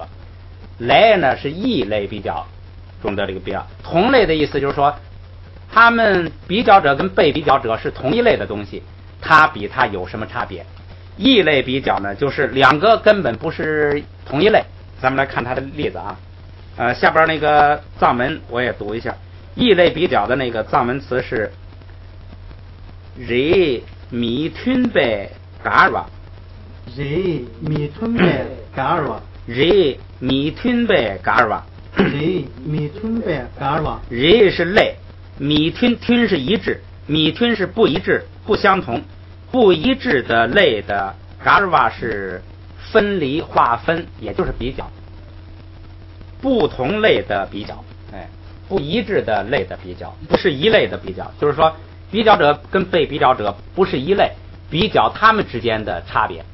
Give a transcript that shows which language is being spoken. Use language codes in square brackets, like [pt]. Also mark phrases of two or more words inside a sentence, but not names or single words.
[zh] 来呢是异类比较中的这个比较，同类的意思就是说，他们比较者跟被比较者是同一类的东西，它比它有什么差别？异类比较呢，就是两个根本不是同一类。咱们来看它的例子啊，下边那个藏文我也读一下，异类比较的那个藏文词是 [bo] རིགས་མི་མཐུན་པའི་བཀར་བ རིགས་མི་མཐུན་པའི་བཀར་བ རིགས་མི་མཐུན་པའི་བཀར་བ རིགས་མི་མཐུན་པའི་བཀར་བ [zh] re 是类，米吞是一致，米吞是不一致不相同，不一致的类的 garwa 是分离划分，也就是比较不同类的比较，不一致的类的比较，不是一类的比较，就是说比较者跟被比较者不是一类，比较他们之间的差别。